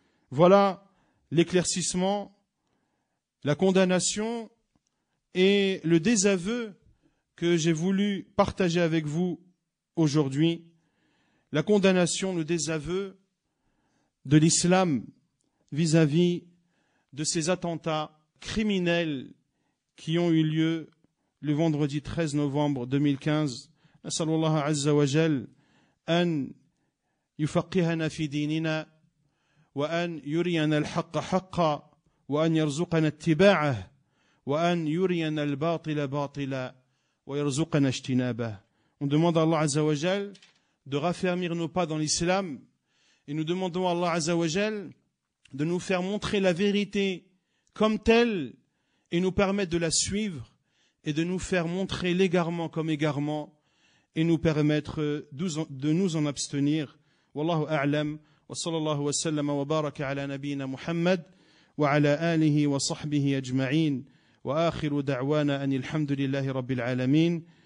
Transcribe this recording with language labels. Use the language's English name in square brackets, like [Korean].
[French] Voilà l'éclaircissement, la condamnation et le désaveu que j'ai voulu partager avec vous aujourd'hui. La condamnation, le désaveu de l'islam vis-à-vis de ces attentats criminels qui ont eu lieu le vendredi 13 novembre 2015. [Arabic] نسأل الله عز وجل أن يفقهنا في ديننا وأن يرينا الحق حقا وأن يرزقنا اتباعه وأن يرينا الباطل باطلا ويرزقنا اجتنابه. [French] On demande à Allah Azza wa Jal de raffermir nos pas dans l'islam et nous demandons à Allah Azza wa Jal de nous faire montrer la vérité comme telle et nous permettre de la suivre et de nous faire montrer l'égarement comme égarement et nous permettre de nous en abstenir. [Arabic] والله أعلم، وصلى الله وسلم وبارك على نبينا محمد وعلى آله وصحبه أجمعين، وآخر دعوانا أن الحمد لله رب العالمين.